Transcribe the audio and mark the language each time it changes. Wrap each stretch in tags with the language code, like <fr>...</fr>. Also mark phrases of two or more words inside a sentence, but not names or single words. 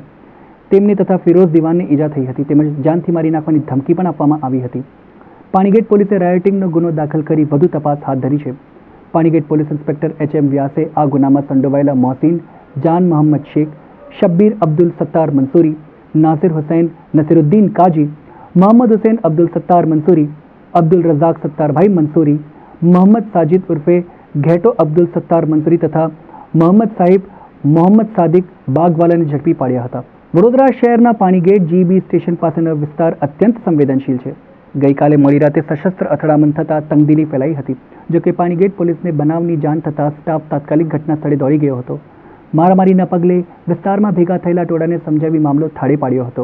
<gu>તેમને તથા ફિરોઝ દિવાનને ઈજા થઈ હતી તેમજ જાનથી મારી નાખવાની ધમકી પણ આપવામાં આવી હતી. પાણીગેટ પોલીસે રાયોટિંગનો ગુનો દાખલ કરી વધુ તપાસ હાથ ધરી છે. પાણીગેટ પોલીસ ઇન્સ્પેક્ટર HM વ્યાસે આ ગુનામાં સંડોવાયેલા મોહસિન, જાન મોહમ્મદ શેખ, શબ્બીર અબ્દુલ સત્તાર મંસૂરી, नासिर हुसैन, नसीरुद्दीन काजी, मोहम्मद हुसैन अब्दुल सत्तार मंसूरी, अब्दुल रज़ाक सत्तार भाई मंसूरी, मोहम्मद साजिद उर्फे घेटो अब्दुल सत्तार मंसूरी तथा मोहम्मद साहिब मोहम्मद सादिक बागवालाने ઝડપી પાડ્યા હતા. વડોદરા શહેરના પાણીગેટ જીબી સ્ટેશન પાસેનો વિસ્તાર અત્યંત સંવેદનશીલ છે. ગઈકાલે મોડી રાતે સશસ્ત્ર અથડામણ થતાં તંગદિલી ફેલાઈ હતી. જોકે પાણીગેટ પોલીસને બનાવની જાણ થતાં સ્ટાફ તાત્કાલિક ઘટના સ્થળે દોડી ગયો હતો. મારામારીના પગલે વિસ્તારમાં ભેગા થયેલા ટોળાને સમજાવી મામલો થાળે પાડ્યો હતો.</gu>